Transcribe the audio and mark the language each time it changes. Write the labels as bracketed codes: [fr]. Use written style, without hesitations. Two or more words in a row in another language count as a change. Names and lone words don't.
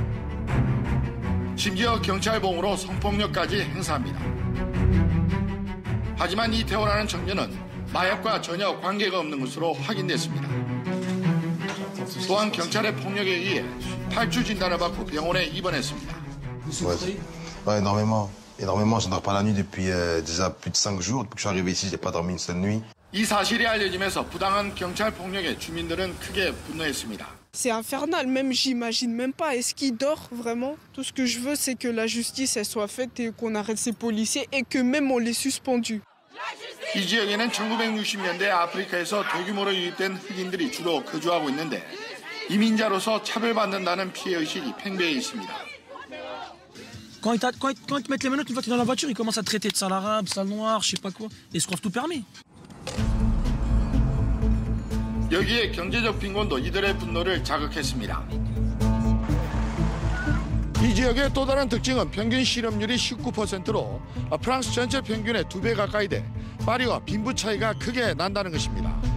[ko] 심지어 경찰봉으로 성폭력까지 행사합니다. 하지만 이 테오라는 청년은 마약과 전혀 관계가 없는 것으로 확인됐습니다. 또한 경찰의 폭력에 의해 탈주 진단을 받고 병원에 입원했습니다. [fr] Énormément. Je ne dors pas la nuit depuis déjà plus de 5 jours. Depuis que je suis arrivé ici, j'ai pas dormi une seule nuit. [ko] 이 사실이 알려지면서 부당한 경찰 폭력에 주민들은 크게 분노했습니다. [fr] C'est infernal, même j'imagine même pas. Est-ce qu'il dort vraiment? Tout ce que je veux, c'est que la justice elle soit faite et qu'on arrête ces policiers et que même on les suspendus. [ko] 이 지역에는 1960년대 아프리카에서 대규모로 유입된 흑인들이 주로 거주하고 있는데 이민자로서 차별받는다는 피해의식이 팽배해 있습니다. [fr] Quand ils te mettent les menottes, une fois que tu es dans la voiture, ils commencent à te traiter de sale arabe, sale noir, je sais pas quoi. Ils se croient tout permis. [ko] 여기에 경제적 빈곤도 이들의 분노를 자극했습니다. 이 지역의 또 다른 특징은 평균 실업률이 19%로 프랑스 전체 평균의 2배 가까이 돼 파리와 빈부 차이가 크게 난다는 것입니다.